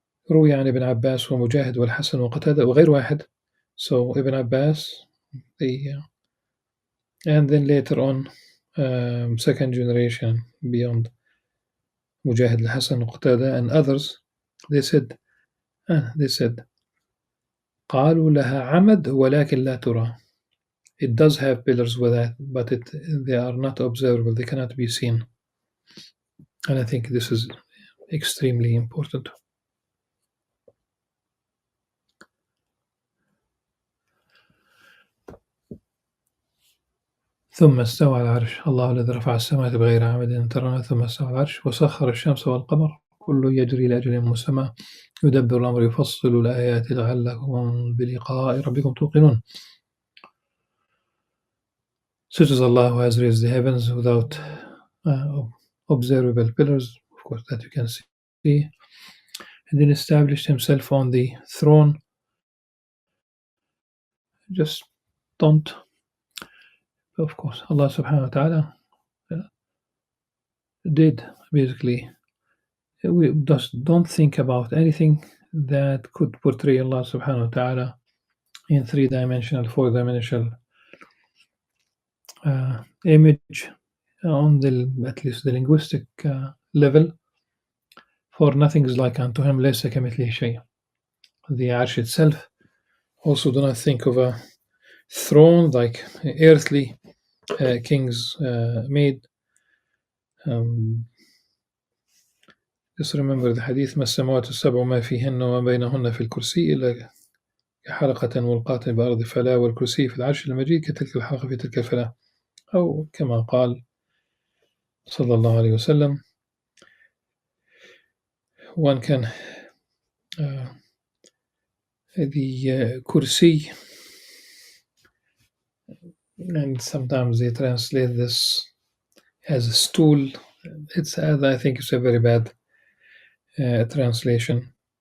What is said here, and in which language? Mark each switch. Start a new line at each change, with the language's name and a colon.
Arabic: روي عن ابن عباس ومجاهد والحسن وقتادة وغير واحد.
English: So Ibn Abbas, and then later on, second generation beyond Mujahid al-Hasan al-Qatada and others, they said
Arabic: قالوا لها عمد ولكن لا ترى.
English: It does have pillars with that, but they are not observable, they cannot be seen. And I think this is extremely important.
Arabic: ثم استوى على العرش الله الذي رفع السماوات بغير عمد ترونها ثم استوى على العرش وسخر الشمس والقمر كل يجري لأجل مسمى يدبر الأمر يفصل الآيات لعلكم بلقاء ربكم توقنون.
English: Such as Allah who has raised the heavens without observable pillars, of course, that you can see, and then established himself on the throne. Just don't, of course, Allah subhanahu wa ta'ala did basically, we just don't think about anything that could portray Allah subhanahu wa ta'ala in three-dimensional, four-dimensional image on the, at least the linguistic level, for nothing is like unto him,
Arabic: laysa kamithlihi shay.
English: The arsh itself, also do not think of a throne like earthly kings made. Just remember the hadith
Arabic: ما السماوات السبع ما فيهن وما بينهن في الكرسي إلا كحلقة ملقاة بأرض فلا والكرسي في العرش المجيد كتلك الحلقة في تلك الفلاة، أو كما قال صلى الله عليه وسلم.
English: One can the kursi, and sometimes they translate this as a stool. It's I think it's a very bad translation.